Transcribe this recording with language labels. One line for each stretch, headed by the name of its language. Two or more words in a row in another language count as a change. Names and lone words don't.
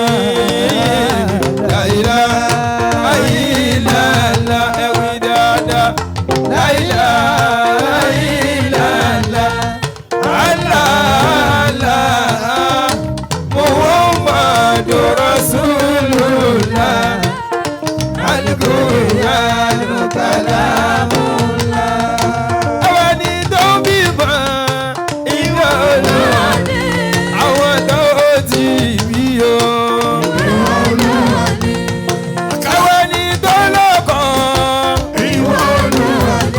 Arabic: لا إله إلا الله
Yoruba: ẹ̀wí dáadáa.
Arabic: لا إله إلا الله. الله محمد رسول الله. القرآن كلام الله.
Yoruba: Àwọn ẹni tó bímọ ìwọ Olúwa ni. Àwọn tó ti bí o. Ìwọ Olúwa ni. Àwọn ẹni tó lọ́kọ. Ìwọ Olúwa ni.